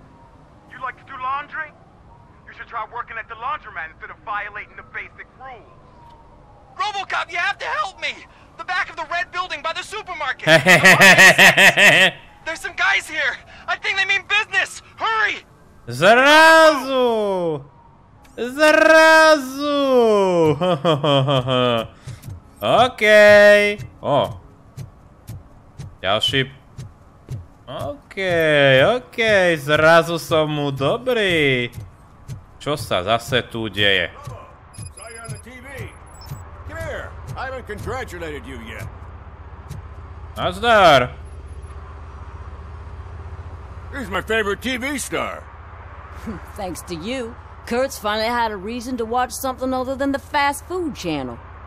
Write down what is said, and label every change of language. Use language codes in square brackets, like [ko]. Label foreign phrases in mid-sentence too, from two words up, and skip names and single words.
[en] You like to do laundry? You should try working at the laundromat instead of violating the basic rules. RoboCop, you have to help me! The back of the red building by the supermarket! There's some guys here! I think they mean business! Hurry! [sk] Zrazu! Okej. Ďalší. Okej, zrazu som mu dobrý. Čo sa zase tu deje? [en] I haven't congratulated you yet. [sk] Nazdar. [en] He's my favorite TV star. Thanks to you, Kurt's finally had a reason to watch something other than the fast food channel.